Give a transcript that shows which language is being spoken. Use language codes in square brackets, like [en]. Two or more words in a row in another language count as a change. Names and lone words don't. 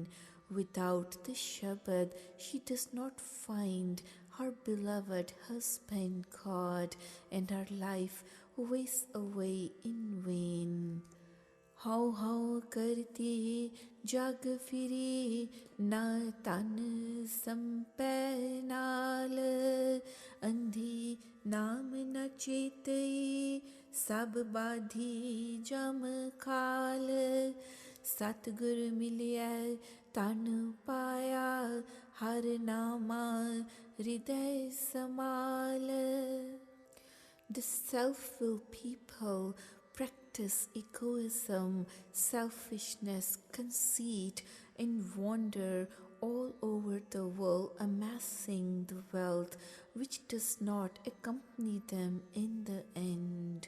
[en] Without the Shabad, she does not find her beloved husband God, and her life wastes away in vain. [pa] ਹਾਉ ਹਾਉ ਕਰਤੀ ਜਗ ਫਿਰੀ, ਨਾ ਤਨ ਸੰਪੈ ਨਾਲ, ਅੰਧੀ ਨਾਮ ਨ ਚੇਤਈ, ਸਬ ਬਾਧੀ ਜਮ ਖਾਲ. ਸਤਗੁਰ ਮਿਲਿਆ ਤਨ ਪਾਇਆ, ਹਰ ਨਾਮਾ ਹ੍ਰਿਦੈ ਸਮਾਲ. [en] The self-willed people practice egoism, selfishness, conceit, and wander all over the world, amassing the wealth which does not accompany them in the end.